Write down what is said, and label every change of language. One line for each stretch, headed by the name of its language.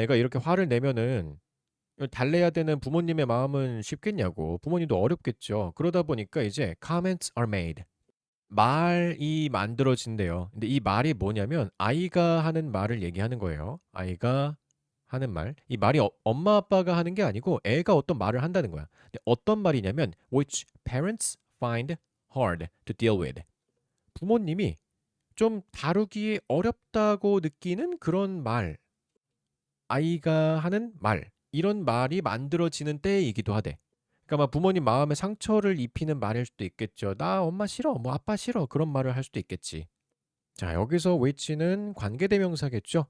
Korean: 애가 이렇게 화를 내면은 달래야 되는 부모님의 마음은 쉽겠냐고. 부모님도 어렵겠죠. 그러다 보니까 이제
English: comments are made.
Korean: 말이 만들어진대요. 근데 이 말이 뭐냐면 아이가 하는 말을 얘기하는 거예요. 아이가 하는 말. 이 말이 엄마 아빠가 하는 게 아니고 애가 어떤 말을 한다는 거야.
English: 근데 어떤 말이냐면 which parents find hard to deal with.
Korean: 부모님이 좀 다루기 어렵다고 느끼는 그런 말. 아이가 하는 말. 이런 말이 만들어지는 때이기도 하대. 그러니까 막 부모님 마음에 상처를 입히는 말일 수도 있겠죠. 나 엄마 싫어. 뭐 아빠 싫어. 그런 말을 할 수도 있겠지. 자, 여기서 which는 관계대명사겠죠.